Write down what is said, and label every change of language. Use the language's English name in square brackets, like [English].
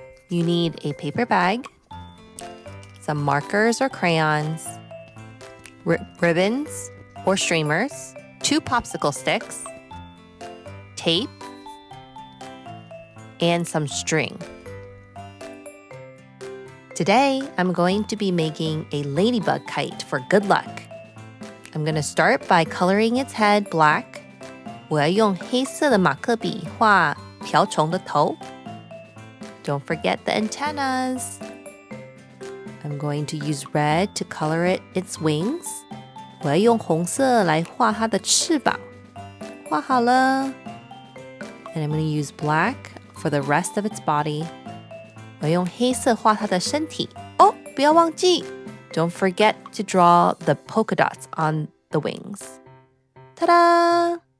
[English] You need a paper bag, some markers or crayons, ribbons or streamers, 2 popsicle sticks, tape, and some string. Today, I'm going to be making a ladybug kite for good luck. I'm going to start by coloring its head black. [Chinese] 我要用黑色的马克笔画瓢虫的头. [English] Don't forget the antennas. I'm going to use red to color its wings. [Chinese] 我要用红色来画它的翅膀. 画好了. [English] And I'm going to use black for the rest of its body. [Chinese] 我用黑色画它的身体。哦，不要忘记 [English] Don't forget to draw the polka dots on the wings. Ta-da!